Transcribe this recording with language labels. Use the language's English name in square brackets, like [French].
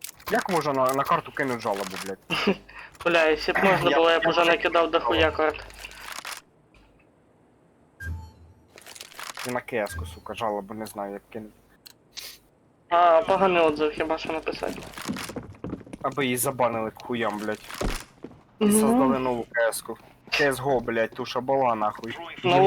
[Ukrainian] Як можна на карту кинуть жалобу, блядь? [Russian] бля, если б можно было, я б уже накидав дохуя карт. [Ukrainian] І на кеску, сука, жалобу не знаю, як кинуть. А поганий отзыв хіба що написати. Аби її забанили к хуям, блядь. І Ну, создали нову кеску. CSGO, блядь, туша була нахуй. нову